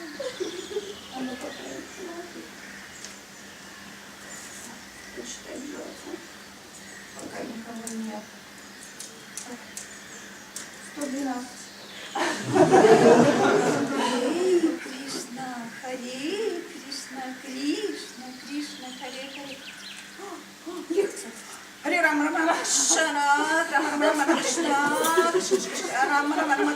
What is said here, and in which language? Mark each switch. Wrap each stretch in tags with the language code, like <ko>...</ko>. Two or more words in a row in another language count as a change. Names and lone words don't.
<ru>А ну попробуй. Почитай, пожалуйста. Пока никого нет. 112. Харе Кришна, Харе Кришна, Кришна, Кришна, Харе Харе. Лекция. Харе Рама Рама Рама Кришна, Рама Рама Рама Кришна, Рама Рама Рама</ru>